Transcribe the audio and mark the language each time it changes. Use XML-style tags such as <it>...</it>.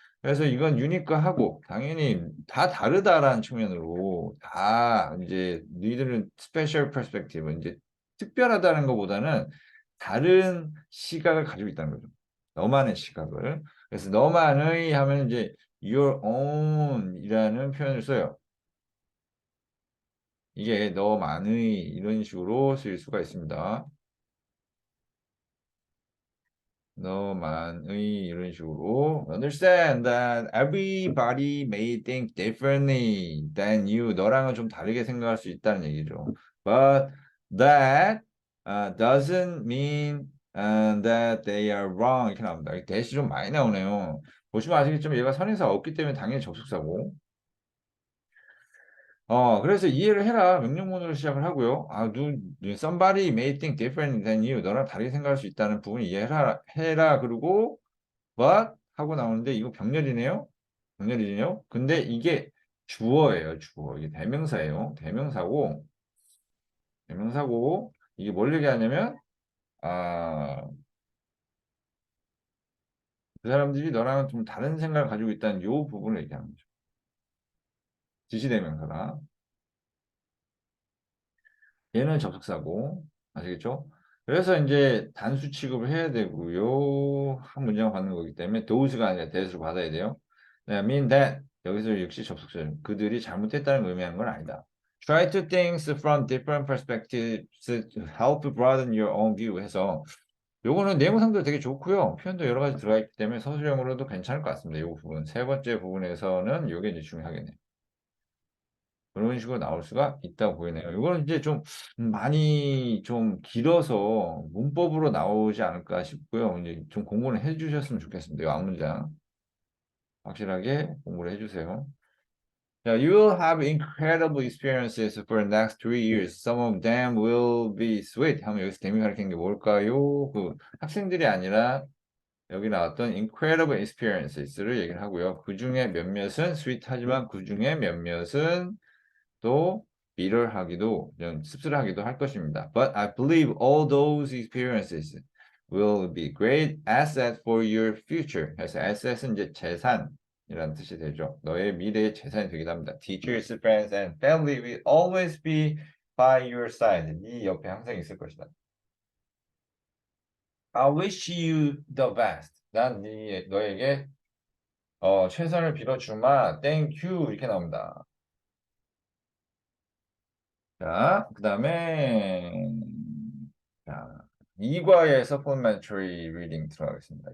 <ko>그래서 이건 유니크하고 당연히 다 다르다라는 측면으로 다 이제 너희들은 스페셜 퍼스펙티브 이제 특별하다는 것보다는 다른 시각을 가지고 있다는 거죠. 너만의 시각을. 그래서 너만의 하면 이제 your own이라는 표현을 써요. 이게 너만의 이런 식으로 쓸 수가 있습니다. 너만의 이런 식으로</ko> <en>understand that everybody may think differently than you.</en> <ko>너랑은 좀 다르게 생각할 수 있다는 얘기죠.</ko> <en>But that doesn't mean that they are wrong.</en> <ko>이렇게 나옵니다. 대시 좀 많이 나오네요. 보시면 아시겠지만 얘가 선행사가 없기 때문에 당연히 접속사고. 그래서 이해를 해라. 명령문으로 시작을 하고요.</ko> <en>somebody may think different than you.</en> <ko>너랑 다르게 생각할 수 있다는 부분 해라. 그리고, but 하고 나오는데, 이거 병렬이네요? 병렬이네요? 근데 이게 주어예요, 주어. 이게 대명사고, 이게 뭘 얘기하냐면, 아, 그 사람들이 너랑 좀 다른 생각을 가지고 있다는 요 부분을 얘기하는 거죠. 지시대명사다. 얘는 접속사고, 아시겠죠? 그래서 이제 단수 취급을 해야 되고요. 한 문장을 받는 거기 때문에 those가 아니라 that으로 받아야 돼요. 네, mean that 여기서 역시 접속사. 그들이 잘못했다는 걸 의미하는 건 아니다.</ko> <en>Try to think from different perspectives to help broaden your own view</en> <ko>해서 요거는 내용상도 되게 좋고요. 표현도 여러 가지 들어가 있기 때문에 서술형으로도 괜찮을 것 같습니다. 이 부분. 세 번째 부분에서는 요게 이제 중요하겠네요. 그런 식으로 나올 수가 있다고 보이네요. 이거는 이제 좀 많이 좀 길어서 문법으로 나오지 않을까 싶고요. 이제 좀 공부를 해주셨으면 좋겠습니다. 이 앞문장 확실하게 공부를 해주세요.</ko> <en>자, you will have incredible experiences for the next 3 years. Some of them will be sweet.</en> <ko>하면 여기서 데미 가리키는 게 뭘까요? 그 학생들이 아니라 여기 나왔던 incredible experiences를 얘기를 하고요. 그 중에 몇몇은 sweet하지만 그 중에 몇몇은 또 비럴하기도 씁쓸하기도 할 것입니다.</ko> <en>But I believe all those experiences will be great assets for your future.</en> <ko>그래서 asset은 이제 재산이라는 뜻이 되죠. 너의 미래의 재산이 되기도 합니다.</ko> <en>Teachers, friends, and family will always be by your side.</en> <ko>네 옆에 항상 있을 것이다.</ko> <en>I wish you the best.</en> <ko>난 너에게 최선을 빌어주마.</ko> <en>Thank you.</en> <ko>이렇게 나옵니다. 자, 그 다음에, 자, 2과의 supplementary reading 들어가겠습니다.</ko>